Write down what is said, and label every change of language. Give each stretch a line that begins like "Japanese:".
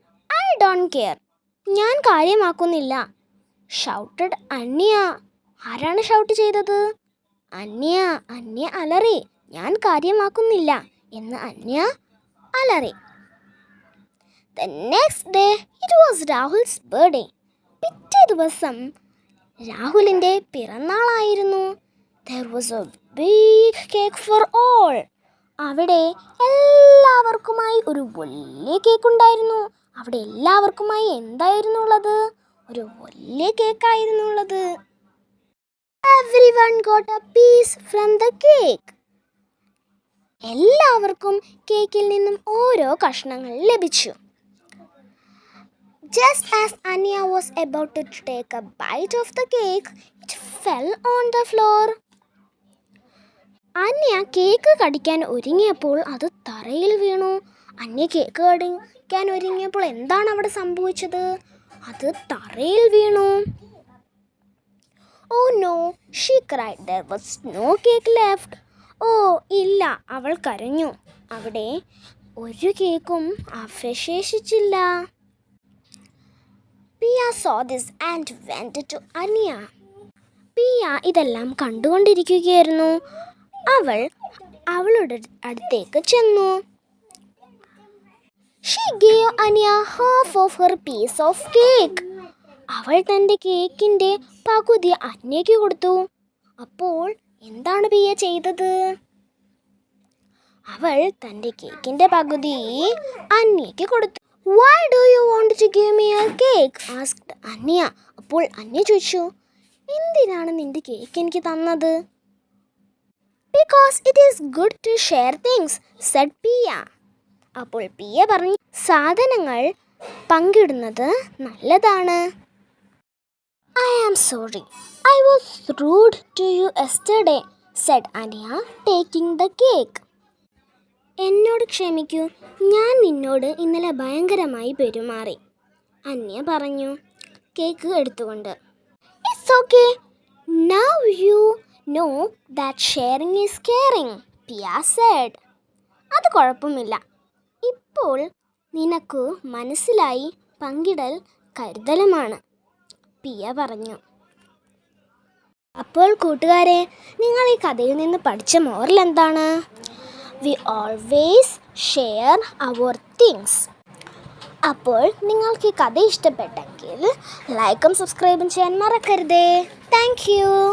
English: I don't care.
Malayalam: ഞാൻ കാര്യമാക്കുന്നില്ല
English: Shouted Anya.
Malayalam: ആരാണ് ഷൗട്ട് ചെയ്തത്? അന്യ അലറി. ഞാൻ കാര്യമാക്കുന്നില്ല എന്ന് അന്യ അലറി.
English: The next day it was Rahul's birthday.
Malayalam: പിറ്റേ ദിവസം രാഹുലിൻ്റെ പിറന്നാളായിരുന്നു.
English: There was a big cake for all.
Malayalam: അവിടെ എല്ലാവർക്കുമായി ഒരു വലിയ കേക്ക് ഉണ്ടായിരുന്നു. അവിടെ എല്ലാവർക്കുമായി എന്തായിരുന്നു ഉള്ളത്? ഒരു വലിയ കേക്കായിരുന്നു ഉള്ളത്.
English: Everyone got a piece from the cake.
Malayalam: എല്ലാവർക്കും കേക്കിൽ നിന്നും ഓരോ കഷ്ണങ്ങൾ ലഭിച്ചു.
English: Just as Anya was about to take a bite of the cake, it fell on the floor.
Malayalam: അന്യ കേക്ക് കടിക്കാൻ ഒരുങ്ങിയപ്പോൾ അത് തറയിൽ വീണു. അന്യ കേക്ക് കടിക്കാൻ ഒരുങ്ങിയപ്പോൾ എന്താണ് അവിടെ സംഭവിച്ചത്? അത് തറയിൽ വീണു.
English: Oh no, she cried. There was no cake left.
Malayalam: ഓ ഇല്ല, അവൾ കരഞ്ഞു. അവിടെ ഒരു കേക്കും അവശേഷിച്ചില്ല.
English: Pia saw this and went to Anya.
Malayalam: Piya ഇതെല്ലാം കണ്ടുകൊണ്ടിരിക്കുകയായിരുന്നു. അവൾ അവളുടെ അടുത്തേക്ക് ചെന്നു.
English: She gave Anya half of her piece of cake.
Malayalam: അവൾ തൻ്റെ കേക്കിൻ്റെ പകുതി അന്യയ്ക്ക് കൊടുത്തു. അപ്പോൾ എന്താണ് പിയ ചെയ്തത്? അവൾ തൻ്റെ കേക്കിൻ്റെ പകുതി അന്യയ്ക്ക് കൊടുത്തു.
English: Why do you want to give me a cake? asked Anya.
Malayalam: അപ്പോൾ അന്യ ചോദിച്ചു, എന്തിനാണ് നിന്റെ കേക്ക് എനിക്ക് തന്നത്?
English: Because it is good to share things, said Pia.
Malayalam: അപ്പോൾ പിയ പറഞ്ഞു, സാധനങ്ങൾ പങ്കിടുന്നത് നല്ലതാണ്.
English: I am sorry. I was rude to you yesterday, said Anya, taking the cake.
Malayalam: എന്നോട് ക്ഷമിക്കൂ, ഞാൻ നിന്നോട് ഇന്നലെ ഭയങ്കരമായി പെരുമാറി, അന്യ പറഞ്ഞു കേക്ക് എടുത്തുകൊണ്ട്.
English: It's okay. Now you know that sharing is caring, Pia said.
Malayalam: അത് കുഴപ്പമില്ല. ഇപ്പോൾ നിനക്ക് മനസ്സിലായി, പങ്കിടൽ കരുതലുമാണ്, പിയ പറഞ്ഞു. അപ്പോൾ കൂട്ടുകാരെ, നിങ്ങൾ ഈ കഥയിൽ നിന്ന് പഠിച്ച മോറൽ എന്താണ്?
English: We always share our things.
Malayalam: അപ്പോൾ നിങ്ങൾക്ക് ഈ കഥ ഇഷ്ടപ്പെട്ടെങ്കിൽ ലൈക്കും സബ്സ്ക്രൈബും ചെയ്യാൻ മറക്കരുതേ. Thank you.